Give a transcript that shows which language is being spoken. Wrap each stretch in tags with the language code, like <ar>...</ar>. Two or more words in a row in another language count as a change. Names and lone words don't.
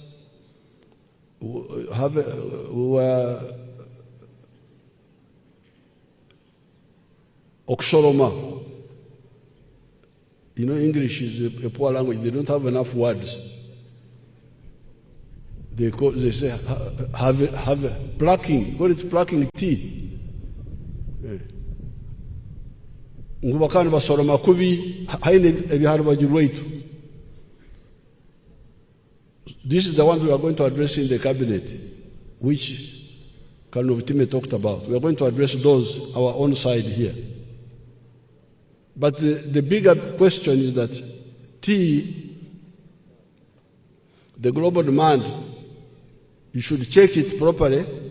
<en>We were oxoroma. You know, English is a poor language. They don't have enough words. They say have plucking. Call it plucking tea.</en> <ttj>Ngubakani basoroma kubi haine ebiharwa jirweitu.</ttj> <en>This is the one we are going to address in the cabinet, which Colonel Obtime talked about. We are going to address those, our own side here. But the bigger question is that tea, the global demand, you should check it properly.</en>